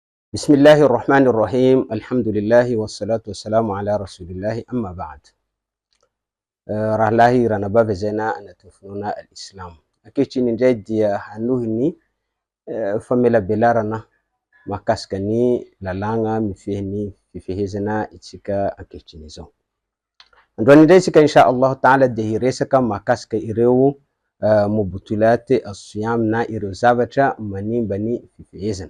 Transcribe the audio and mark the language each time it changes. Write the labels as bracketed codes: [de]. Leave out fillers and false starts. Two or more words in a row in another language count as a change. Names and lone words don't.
[ar] بسم الله الرحمن الرحيم الحمد لله والصلاة والسلام على رسول الله أما بعد. [mg] Rahalahi ranabavy zay na anatin'ny finoana al-Islam. Ankehitriny indray dia hanohy ny famelabelarana mahakasika ny lalàna mifehy ny fifehezana itsika ankehitriny zao. Androany indray isika [ar] إن شاء الله تعالى [mg] dia hiresaka mahakasika ireo [ar] مبطلات الصيام [mg] na ireo zavatra manimba ny fifehezana.